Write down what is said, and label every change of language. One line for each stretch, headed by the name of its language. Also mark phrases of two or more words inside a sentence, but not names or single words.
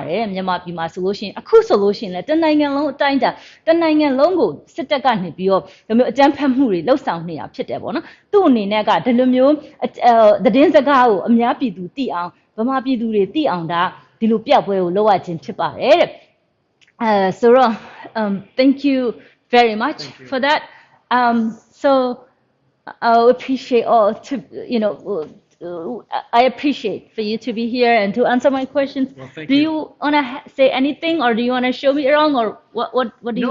Burmese: ပါတယ်မြန်မာပြည်မှာဆိုလို့ရှိရင်အခုဆိုလို့ရှိရင်လည်းတနိုင်ငံလုံးအတိုင်းအတာတနိုင်ငံလုံးကိုစစ်တပ်ကနေပြီးတော့ဒီလိုမျိုးအကြမ်းဖက်မှုတွေလှုပ်ဆောင်နေတာဖြစ်တယ်ပေါ့နော်သူ့အနေနဲ့ကဒီလိုမျိုးသတင်းစကားကိုအများပြည်သူသိအောင်ဗမာပြည်သူတွေသိအောင်ဒါဒီလိုပြပွဲကိုလုပ်ရခြင်းဖြစ်ပါတယ်တဲ့
English: so thank you very much for that so I appreciate all to I appreciate for you to be here and to answer my questions. Well, thank do you want to say anything or do you want to show me around or what do you?